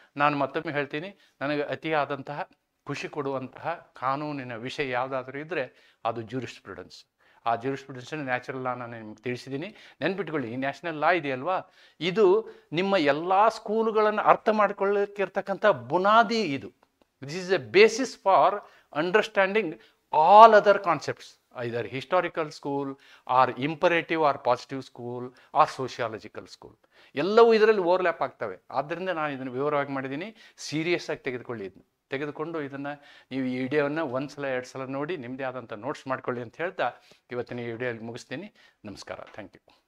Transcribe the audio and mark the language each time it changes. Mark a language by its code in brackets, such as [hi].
[kn] ನಾನು ಮತ್ತೊಮ್ಮೆ ಹೇಳ್ತೀನಿ, ನನಗೆ ಅತಿಯಾದಂತಹ ಖುಷಿ ಕೊಡುವಂತಹ ಕಾನೂನಿನ ವಿಷಯ ಯಾವುದಾದ್ರೂ ಇದ್ದರೆ ಅದು ಜೂರಿಸ್ಪ್ರುಡೆನ್ಸ್. ಆ ಜೂರಿಸ್ಪ್ರುಡೆನ್ಸನ್ನು ನ್ಯಾಚುರಲ್ ಲಾ ನಾನು ನಿಮ್ಗೆ ತಿಳಿಸಿದ್ದೀನಿ. ನೆನ್ಪಿಟ್ಕೊಳ್ಳಿ, ಈ ನ್ಯಾಷನಲ್ ಲಾ ಇದೆಯಲ್ವಾ, ಇದು ನಿಮ್ಮ ಎಲ್ಲ ಸ್ಕೂಲುಗಳನ್ನು ಅರ್ಥ ಮಾಡ್ಕೊಳ್ಳೋಕ್ಕಿರ್ತಕ್ಕಂಥ ಬುನಾದಿ ಇದು. [en] This is a basis for understanding all other concepts, either historical school or imperative or positive school or sociological school. [kn] ಎಲ್ಲವೂ ಇದರಲ್ಲಿ ಓವರ್ಲ್ಯಾಪ್ ಆಗ್ತವೆ. ಆದ್ದರಿಂದ ನಾನು ಇದನ್ನು ವಿವರವಾಗಿ ಮಾಡಿದ್ದೀನಿ. ಸೀರಿಯಸ್ ಆಗಿ ತೆಗೆದುಕೊಂಡು ಇದನ್ನು ನೀವು ಈ ವಿಡಿಯೋವನ್ನು 1 ಸಲ 2 ಸಲ ನೋಡಿ ನಿಮ್ಮದೇ ಆದಂಥ ನೋಟ್ಸ್ ಮಾಡ್ಕೊಳ್ಳಿ ಅಂತ ಹೇಳ್ತಾ ಇವತ್ತಿನ ಈ ವಿಡಿಯೋಲ್ಲಿ ಮುಗಿಸ್ತೀನಿ. ನಮಸ್ಕಾರ. Thank you.